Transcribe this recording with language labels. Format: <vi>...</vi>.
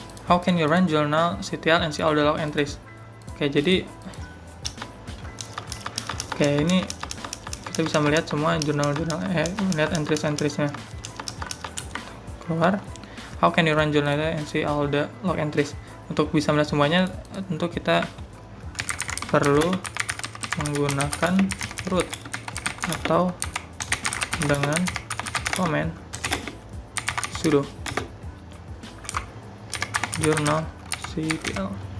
<en>How can you run journal CTL and see all the log entries?</en> <id>Oke, jadi ini kita bisa melihat semua jurnal-jurnal, melihat entries-entriesnya. Keluar.</id> <en>How can you run journal and see all the log entries?</en> <id>Untuk bisa melihat semuanya, tentu kita perlu menggunakan root atau dengan command sudo journal CTL.</id>